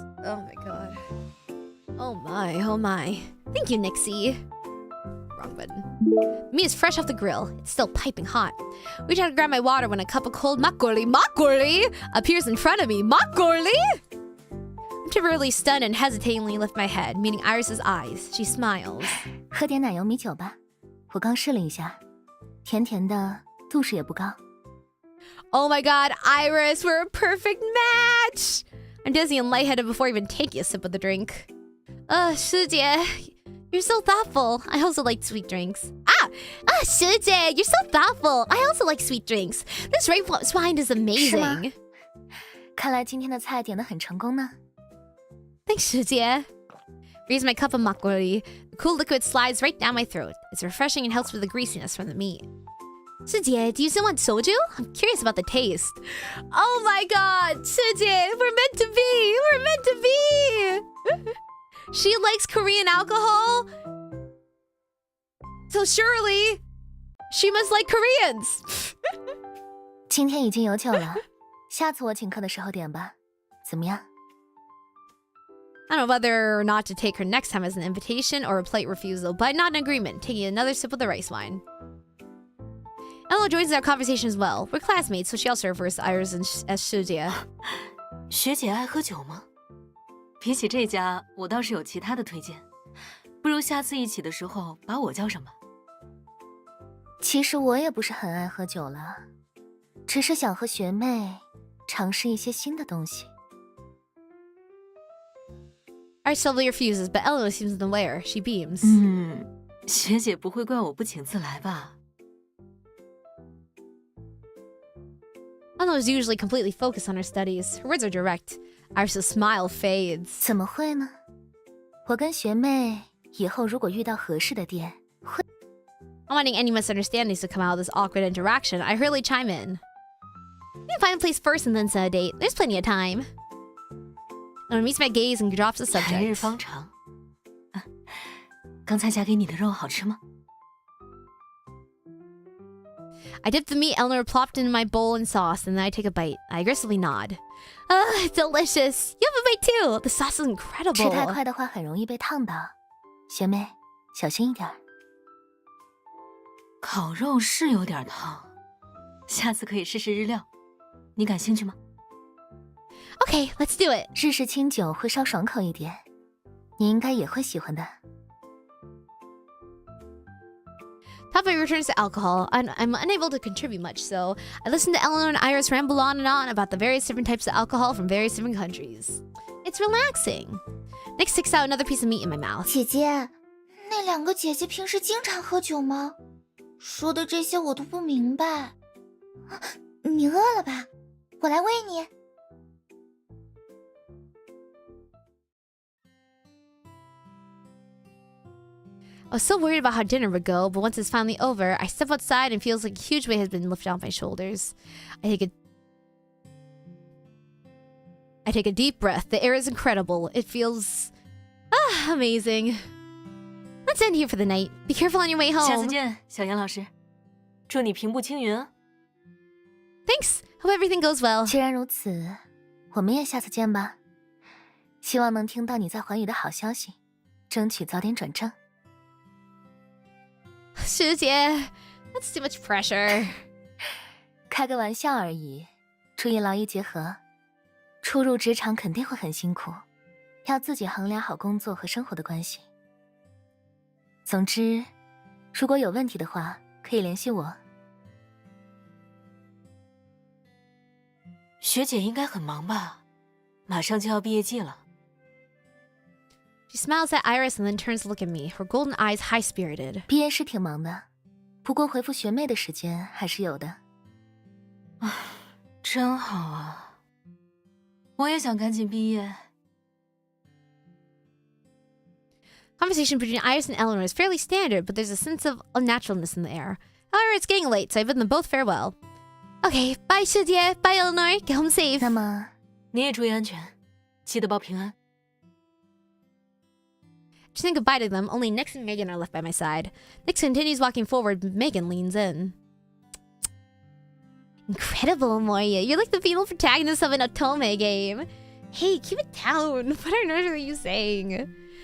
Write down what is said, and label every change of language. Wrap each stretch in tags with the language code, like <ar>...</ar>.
<en>Oh my god. Oh my. Thank you, Nixie. Wrong button. Meat is fresh off the grill. It's still piping hot. Reach out to grab my water when a cup of cold makgeolli appears in front of me. Makgeolli? I'm temporarily stunned and hesitatingly lift my head, meeting Iris's eyes. She smiles.</en> <zh>喝点奶油米酒吧，我刚试了一下，甜甜的，度数也不高。</zh> <en>Oh my god, Iris, we're a perfect match! I'm dizzy and lightheaded before even taking a sip of the drink. Shijie, you're so thoughtful. I also like sweet drinks. Shijie, you're so thoughtful. I also like sweet drinks. This red wine is amazing.</en> <zh>看来今天的菜点得很成功呢。</zh> <en>Thanks, Shijie. Raise my cup of makgeolli. The cool liquid slides right down my throat. It's refreshing and helps with the greasiness from the meat. Shijie, do you still want soju? I'm curious about the taste. Oh my god, Shijie, we're meant to be! We're meant to be! She likes Korean alcohol? So surely, she must like Koreans!</en> <zh>今天已经有酒了，下次我请客的时候点吧，怎么样？</zh> <en>I don't know whether or not to take her next time as an invitation or a polite refusal, but not in agreement, taking another sip of the rice wine. Ella joins our conversation as well. We're classmates, so she also refers to Iris as Shujie.</en> <zh>学姐爱喝酒吗？比起这家，我倒是有其他的推荐。不如下次一起的时候把我叫上吧。其实我也不是很爱喝酒了，只是想和学妹尝试一些新的东西。</zh> <en>Iris slowly refuses, but Eleanor seems unaware. She beams.</en> <zh>学姐不会怪我不请自来吧？</zh> <en>Eleanor is usually completely focused on her studies. Her words are direct. Iris' smile fades.</en> <zh>怎么会呢？我跟学妹以后如果遇到合适的店，</zh> <en>Not wanting any misunderstandings to come out of this awkward interaction, I hurriedly chime in. You can find a place first and then set a date. There's plenty of time. Eleanor meets my gaze and drops the</en> <zh>来日</zh> <en>subject.</en> <zh>方长。刚才夹给你的肉好吃吗？</zh> <en>I dip the meat Eleanor plopped into my bowl in sauce, and then I take a bite. I aggressively nod. Delicious. You have a bite too. The sauce is</en> <zh>吃</zh> <en>incredible.</en> <zh>太快的话很容易被烫到。学妹，小心一点。烤肉是有点烫，下次可以试试日料。你感兴趣吗？</zh> <en>Okay, let's do it.</en> <zh>日式清酒会稍爽口一点，你应该也会喜欢的。</zh> <en>Topic returns to alcohol, and I'm unable to contribute much, so I listen to Eleanor and Iris ramble on and on about the various different types of alcohol from various different countries. It's relaxing. Nick sticks out another piece of meat in my mouth.</en> <zh>姐姐，那两个姐姐平时经常喝酒吗？说的这些我都不明白。你饿了吧？我来喂你。</zh> <en>I was so worried about how dinner would go, but once it's finally over, I step outside and feels like a huge weight has been lifted off my shoulders. I take a deep breath. The air is incredible. It feels amazing. Let's end here for the night. Be careful on your way</en> <zh>下次</zh> <en>home.</en> <zh>见，小严老师。祝你平步青云啊！</zh> <en>Thanks. Hope everything goes well.</en> <zh>既然如此，我们也下次见吧。希望能听到你在寰宇的好消息，争取早点转正。</zh> <en>师姐, that's too much pressure.</en> <zh>开个玩笑而已，注意劳逸结合。初入职场肯定会很辛苦，要自己衡量好工作和生活的关系。总之，如果有问题的话，可以联系我。学姐应该很忙吧？马上就要毕业季了。</zh> <en>She smiles at Iris and then turns to look at me, her golden eyes high-spirited.</en> <zh>毕业是挺忙的，不过回复学妹的时间还是有的。真好啊！我也想赶紧毕业。</zh> <en>Conversation between Iris and Eleanor is fairly standard, but there's a sense of unnaturalness in the air. However, it's getting late, so I bid them both farewell. Okay, bye 师姐, bye Eleanor. Get home safe.</en> <zh>那么，你也注意安全，记得报平安。</zh> <en>Saying goodbye to them, only Nix and Megan are left by my side. Nix continues walking forward, but Megan leans in. Incredible, Moria. You're like the female protagonist of an Otome game. Hey, keep it down. What on earth are you saying?</en>